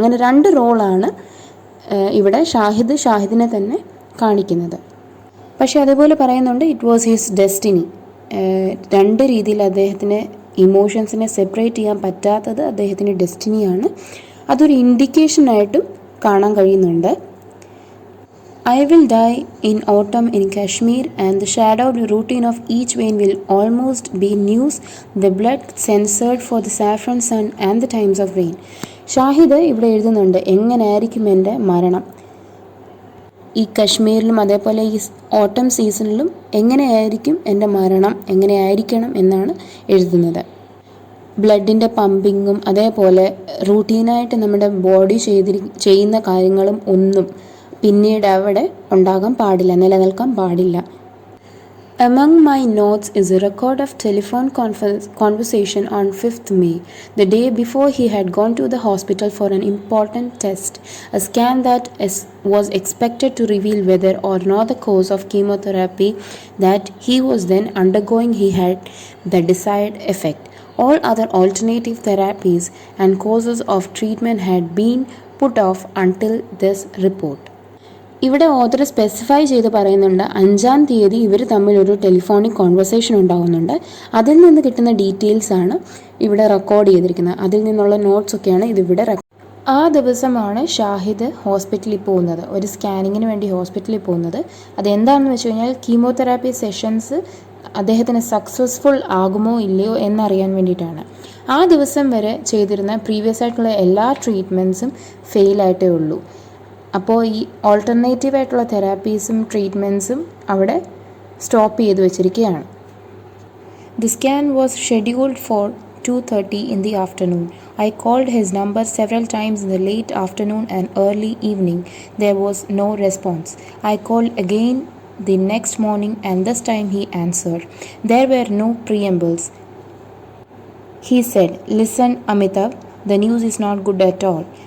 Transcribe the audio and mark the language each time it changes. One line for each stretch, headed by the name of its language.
Malayalam: അങ്ങനെ 2 റോളാണ് ഇവിടെ ഷാഹിദിനെ തന്നെ കാണിക്കുന്നത്. പക്ഷേ അതേപോലെ പറയുന്നുണ്ട്
English: It was his destiny.
Malayalam: 2 രീതിയിൽ അദ്ദേഹത്തിന് ഇമോഷൻസിനെ സെപ്പറേറ്റ് ചെയ്യാൻ പറ്റാത്തത് അദ്ദേഹത്തിൻ്റെ ഡെസ്റ്റിനിയാണ്. അതൊരു ഇൻഡിക്കേഷനായിട്ടും കാണാൻ കഴിയുന്നുണ്ട്.
English: I will die in autumn in Kashmir, and the shadowed routine of each vein will almost be news, the blood censored for the saffron sun and the times of rain.
Malayalam: Shahid ഇവിടെ എഴുതുന്നുണ്ട് എങ്ങനെയായിരിക്കും എൻ്റെ മരണം, ഈ കശ്മീരിലും അതേപോലെ ഈ ഓട്ടം സീസണിലും എങ്ങനെയായിരിക്കും എൻ്റെ മരണം, എങ്ങനെയായിരിക്കണം എന്നാണ് എഴുതുന്നത്. ബ്ലഡിൻ്റെ പമ്പിങ്ങും അതേപോലെ റൂട്ടീനായിട്ട് നമ്മുടെ ബോഡി ചെയ്യുന്ന കാര്യങ്ങളും ഒന്നും പിന്നീട് അവിടെ ഉണ്ടാകാൻ പാടില്ല, നിലനിൽക്കാൻ പാടില്ല.
English: Among my notes is a record of telephone conversation on 5th May, the day before he had gone to the hospital for an important test, a scan that was expected to reveal whether or not the course of chemotherapy that he was then undergoing he had the desired effect. All other alternative therapies and courses of treatment had been put off until this report.
Malayalam: ഇവിടെ author specify ചെയ്ത് പറയുന്നുണ്ട് 5-ാം തീയതി ഇവർ തമ്മിലൊരു telephonic conversation ഉണ്ടാകുന്നുണ്ട്. അതിൽ നിന്ന് കിട്ടുന്ന ഡീറ്റെയിൽസാണ് ഇവിടെ റെക്കോർഡ് ചെയ്തിരിക്കുന്നത്. അതിൽ നിന്നുള്ള നോട്ട്സൊക്കെയാണ് ഇതിവിടെ ആ ദിവസമാണ് ഷാഹിദ് ഹോസ്പിറ്റലിൽ പോകുന്നത്, ഒരു സ്കാനിങ്ങിന് വേണ്ടി ഹോസ്പിറ്റലിൽ പോകുന്നത്. അതെന്താണെന്ന് വെച്ച് കഴിഞ്ഞാൽ കീമോതെറാപ്പി സെഷൻസ് അദ്ദേഹത്തിന് സക്സസ്ഫുൾ ആകുമോ ഇല്ലയോ എന്നറിയാൻ വേണ്ടിയിട്ടാണ്. ആ ദിവസം വരെ ചെയ്തിരുന്ന പ്രീവിയസ് ആയിട്ടുള്ള എല്ലാ ട്രീറ്റ്മെൻറ്റ്സും ഫെയിലായിട്ടേ ഉള്ളൂ. അപ്പോൾ ഈ ഓൾട്ടർനേറ്റീവായിട്ടുള്ള തെറാപ്പീസും ട്രീറ്റ്മെൻറ്റ്സും അവിടെ സ്റ്റോപ്പ് ചെയ്ത് വെച്ചിരിക്കുകയാണ്.
English: The scan was scheduled for 2:30 in the afternoon. I called his number several times in the late afternoon and early evening. There was no response. I called again the next morning and this time he answered. There were no preambles. He said, "Listen, Amitav, the news is not good at all.